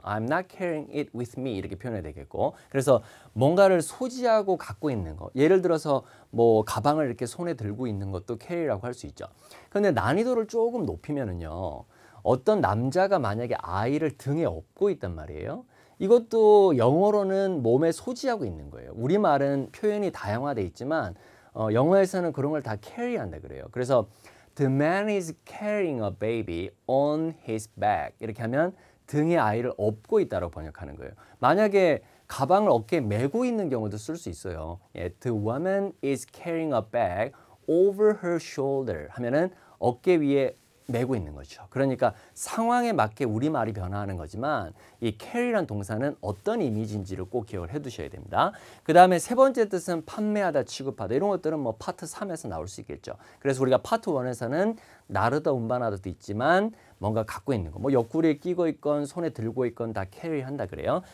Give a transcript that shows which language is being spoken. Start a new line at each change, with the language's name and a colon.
English: I'm not carrying it with me
Korean: 이렇게 표현해야 되겠고 그래서 뭔가를 소지하고 갖고 있는 거 예를 들어서 뭐 가방을 이렇게 손에 들고 있는 것도 carry라고 할 수 있죠. 그런데 난이도를 조금 높이면은요. 어떤 남자가 만약에 아이를 등에 업고 있단 말이에요. 이것도 영어로는 몸에 소지하고 있는 거예요. 우리말은 표현이 다양화돼 있지만 영어에서는 그런 걸 다 carry한다 그래요. 그래서
English: The man is carrying a baby on his back.
Korean: 이렇게 하면 등에 아이를 업고 있다고 번역하는 거예요. 만약에 가방을 어깨에 메고 있는 경우도 쓸 수 있어요.
English: 예, The woman is carrying a bag over her shoulder
Korean: 하면은 어깨 위에 메고 있는 거죠. 그러니까 상황에 맞게 우리말이 변화하는 거지만 이 carry란 동사는 어떤 이미지인지를 꼭 기억을 해두셔야 됩니다. 그 다음에 세 번째 뜻은 판매하다, 취급하다 이런 것들은 뭐 파트 3에서 나올 수 있겠죠. 그래서 우리가 파트 1에서는 나르다, 운반하다도 있지만 뭔가 갖고 있는 거, 뭐 옆구리에 끼고 있건 손에 들고 있건 다 carry한다 그래요.